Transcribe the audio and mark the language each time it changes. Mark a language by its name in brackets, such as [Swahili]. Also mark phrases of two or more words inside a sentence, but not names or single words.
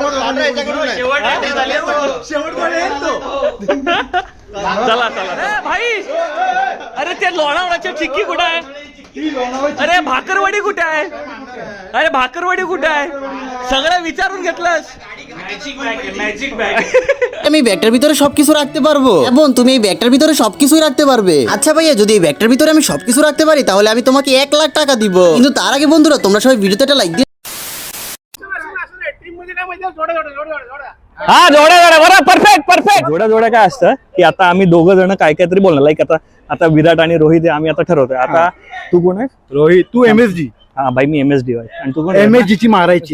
[Marathi] चला भाई. अरे ते लोणावळ्याच्या चिक्की कुठं आहे? अरे भाकरवडी कुठे आहे? सगळं विचारून घेतलंस? [Bangla] আমি ব্যাগটার ভিতরে সবকিছু রাখতে পারবো। বোন তুমি এই ব্যাগটার ভিতরে সবকিছু রাখতে পারবে? আচ্ছা ভাইয়া যদি এই ব্যাগটার ভিতরে আমি সবকিছু রাখতে পারি তাহলে আমি তোমাকে 1 লাখ টাকা দিব। কিন্তু তার আগে বন্ধুরা তোমরা সবাই ভিডিওতে একটা লাইক দিয়ে [Marathi] हा जोड्या परफेक्ट. जोड्या काय असतं की आता आम्ही दोघं जण काहीतरी बोलणार. लाईक आता विराट आणि रोहित आम्ही आता ठरवतोय. आता तू कोण आहे? रोहित तू MSG. हा भाई मी MSD आहे. आणि तू कोण? MSG ची मारायची.